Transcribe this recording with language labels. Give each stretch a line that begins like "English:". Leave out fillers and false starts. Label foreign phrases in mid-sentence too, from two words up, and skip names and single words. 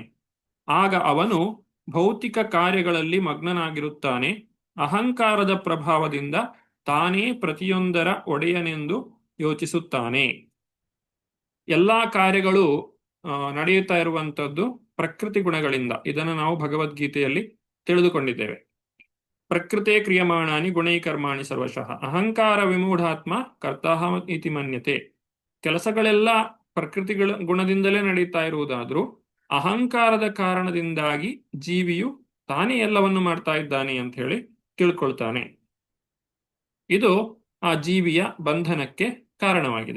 Kannada: ಆಗ ಅವನು ಭೌತಿಕ ಕಾರ್ಯಗಳಲ್ಲಿ ಮಗ್ನನಾಗಿರುತ್ತಾನೆ. ಅಹಂಕಾರದ ಪ್ರಭಾವದಿಂದ ತಾನೇ ಪ್ರತಿಯೊಂದರ ಒಡೆಯನೆಂದು ಯೋಚಿಸುತ್ತಾನೆ. ಎಲ್ಲಾ ಕಾರ್ಯಗಳು ನಡೆಯುತ್ತಾ ಇರುವಂತದ್ದು ಪ್ರಕೃತಿ ಗುಣಗಳಿಂದ. ಇದನ್ನು ನಾವು ಭಗವದ್ಗೀತೆಯಲ್ಲಿ ತಿಳಿದುಕೊಂಡಿದ್ದೇವೆ.
Sanskrit: ಪ್ರಕೃತೆ ಕ್ರಿಯಮಾಣಾನಿ ಗುಣೈಕರ್ಮಾಣಿ ಸರ್ವಶಃ ಅಹಂಕಾರ ವಿಮೂಢಾತ್ಮ ಕರ್ತಾಹ ಇತಿ ಮನ್ಯತೆ.
Kannada: ಕೆಲಸಗಳೆಲ್ಲ ಪ್ರಕೃತಿಗಳ ಗುಣದಿಂದಲೇ ನಡೀತಾ ಇರುವುದಾದ್ರೂ ಅಹಂಕಾರದ ಕಾರಣದಿಂದಾಗಿ ಜೀವಿಯು ತಾನೇ ಎಲ್ಲವನ್ನು ಮಾಡ್ತಾ ಇದ್ದಾನೆ ಅಂತ ಹೇಳಿ ತಿಳ್ಕೊಳ್ತಾನೆ. ಇದು ಆ ಜೀವಿಯ ಬಂಧನಕ್ಕೆ ಕಾರಣವಾಗಿದೆ.